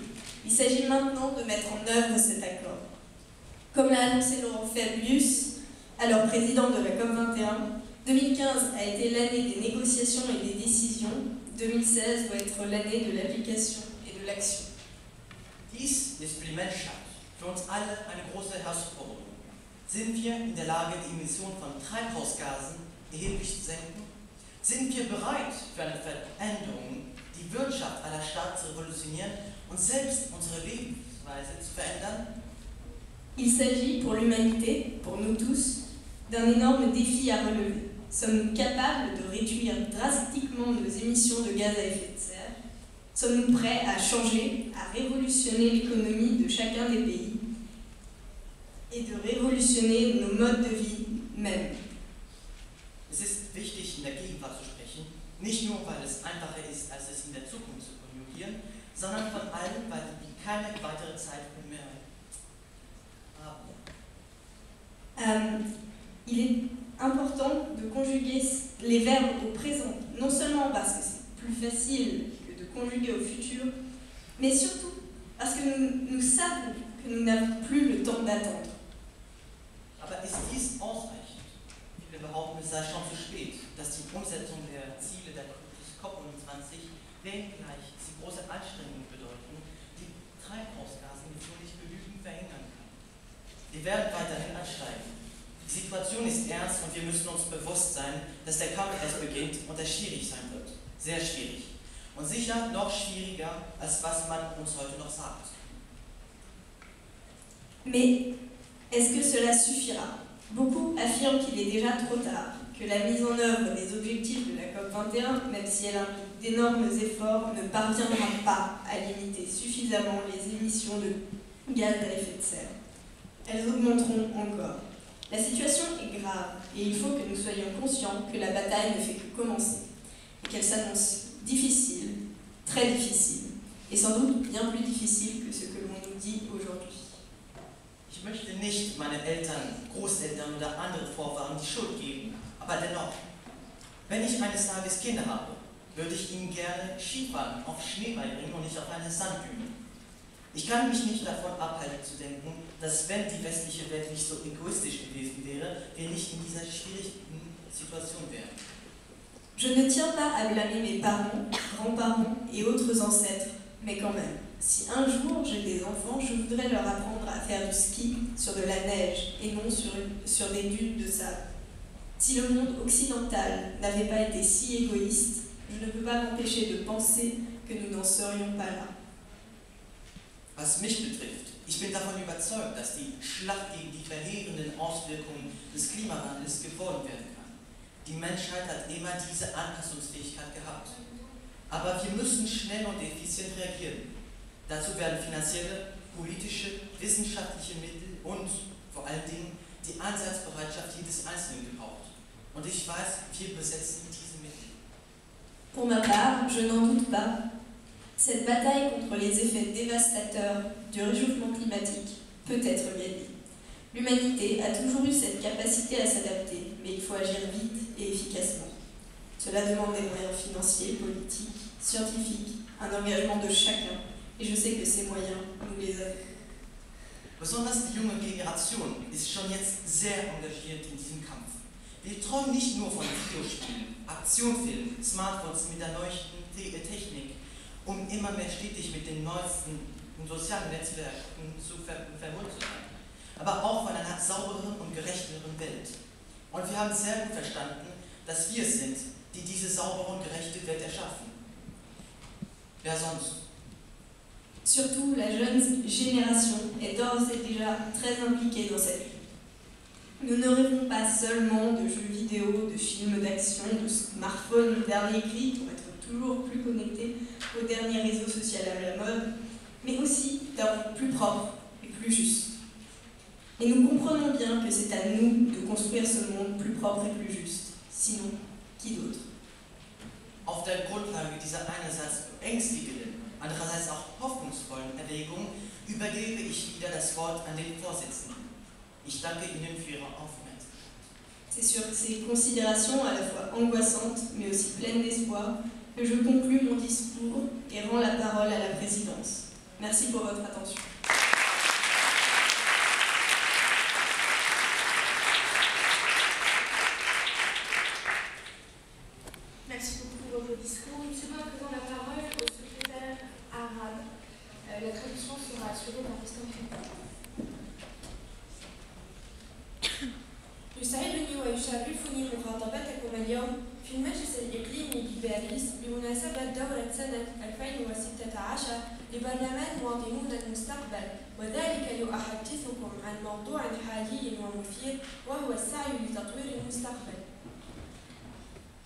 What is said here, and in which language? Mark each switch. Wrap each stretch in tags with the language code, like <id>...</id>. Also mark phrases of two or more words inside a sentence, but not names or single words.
<fr>Il s'agit maintenant de mettre en œuvre cet accord. Comme l'a annoncé Laurent Fabius, alors président de la COP21, 2015 a été l'année des négociations et des décisions, 2016 doit être l'année de l'application et de l'action.</fr> <de>Dies ist für die Menschheit, für uns alle eine große Herausforderung. Sind wir in der Lage, die Emissionen von Treibhausgasen erheblich zu senken? Sind wir bereit für eine Veränderung, die Wirtschaft aller Staaten zu revolutionieren und selbst unsere Lebensweise zu verändern?</de> <fr>Il s'agit pour l'humanité, pour nous tous, d'un énorme défi à relever. Sommes-nous capables de réduire drastiquement nos émissions de gaz à effet de serre? Sommes-nous prêts à changer, à révolutionner l'économie de chacun des pays et de révolutionner nos modes de vie même?</fr> <de>Es ist wichtig, in der Gegenwart zu sprechen, nicht nur, weil es einfacher ist, als es in der Zukunft zu konjugieren, sondern von allem, weil wir keine weitere Zeit mehr haben.</de> <fr>Il est important de conjuguer les verbes au présent, non seulement parce que c'est plus facile que de conjuguer au futur, mais surtout parce que nous savons que nous n'avons plus le temps d'attendre.</fr> <de>Aber ist dies ausreichend? Viele behaupten, es sei schon zu spät, dass die Umsetzung der Ziele der COP21, wenngleich sie große Anstrengungen bedeuten, die Treibhausgasemission nicht genügend verhindern kann. Wir werden weiterhin ansteigen. Die Situation ist ernst und wir müssen uns bewusst sein, dass der Kampf erst beginnt und es schwierig sein wird. Sehr schwierig. Und sicher noch schwieriger, als was man uns heute noch sagt.</de> <fr>Mais est-ce que cela suffira? Beaucoup affirment qu'il est déjà trop tard, que la mise en œuvre des objectifs de la COP21, même si elle implique d'énormes efforts, ne parviendra pas à limiter suffisamment les émissions de gaz à effet de serre. Elles augmenteront encore. La situation est grave et il faut que nous soyons conscients que la bataille ne fait que commencer et qu'elle s'annonce difficile, très difficile et sans doute bien plus difficile que ce que l'on nous dit aujourd'hui.</fr> <de>Ich möchte nicht meinen Eltern, Großeltern oder anderen Vorfahren die Schuld geben, aber dennoch, wenn ich eines Tages Kinder habe, würde ich ihnen gerne Skifahren auf Schnee beibringen und nicht auf eine Sanddüne. Ich kann mich nicht davon abhalten zu denken, dass wenn die westliche Welt nicht so egoistisch gewesen wäre, wir nicht in dieser schwierigen Situation wären.</de> <fr>Je ne tiens pas à blâmer mes parents, grands-parents et autres ancêtres, mais quand même, si un jour j'ai des enfants, je voudrais leur apprendre à faire du ski sur de la neige et non sur des dunes de sable. Si le monde occidental n'avait pas été si égoïste, je ne peux pas m'empêcher de penser que nous n'en serions pas là.</fr> <de>Was mich betrifft, ich bin davon überzeugt, dass die Schlacht gegen die verheerenden Auswirkungen des Klimawandels gewonnen werden kann. Die Menschheit hat immer diese Anpassungsfähigkeit gehabt. Aber wir müssen schnell und effizient reagieren. Dazu werden finanzielle, politische, wissenschaftliche Mittel und vor allen Dingen die Einsatzbereitschaft jedes Einzelnen gebraucht. Und ich weiß, wir besetzen diese Mittel.</de> <fr>Pour ma part, je n'en doute pas. Cette bataille contre les effets dévastateurs du réchauffement climatique peut être gagnée. L'humanité a toujours eu cette capacité à s'adapter, mais il faut agir vite et efficacement. Cela demande des moyens financiers, politiques, scientifiques, un engagement de chacun, et je sais que ces moyens, nous les avons.</fr> <de>Besonders die junge Generation ist schon jetzt sehr engagiert in diesem Kampf. Wir träumen nicht nur von Videospielen, Aktionfilmen, Smartphones mit der neuesten Technik, um immer mehr stetig mit den neuesten sozialen Netzwerken verbunden zu sein, aber auch von einer sauberen und gerechteren Welt. Und wir haben sehr gut verstanden, dass wir es sind, die diese saubere und gerechte Welt erschaffen. Wer sonst?</de> <fr>Surtout, la jeune génération est d'ores et déjà très impliquée dans cette vie. Nous ne rêvons pas seulement de jeux vidéo, de films d'action, de smartphones dernier cri pour être toujours plus connectés aux derniers réseaux sociaux à la mode, mais aussi d'un monde plus propre et plus juste. Et nous comprenons bien que c'est à nous de construire ce monde plus propre et plus juste. Sinon, qui d'autre?</fr> <de>Auf der Grundlage dieser einerseits beängstigenden, andererseits auch hoffnungsvollen Erwägung übergebe ich wieder das Wort an den Vorsitzenden. Ich danke Ihnen für Ihre Aufmerksamkeit.</de> <fr>C'est sur ces considérations à la fois angoissantes mais aussi pleines d'espoir que je conclus mon discours et rends la parole à la présidence. Merci pour votre attention. Merci beaucoup pour votre discours. Je suis présent la parole au secrétaire arabe. La traduction sera assurée par l'instant.</fr> <ar>يسعدني ويشرفني مخاطبتكم اليوم في المجلس الإقليمي بباريس بمناسبة دورة سنة 2016 لبرلمان مواطنون المستقبل، وذلك لأحدثكم عن موضوع حالي ومثير وهو السعي لتطوير المستقبل.</ar>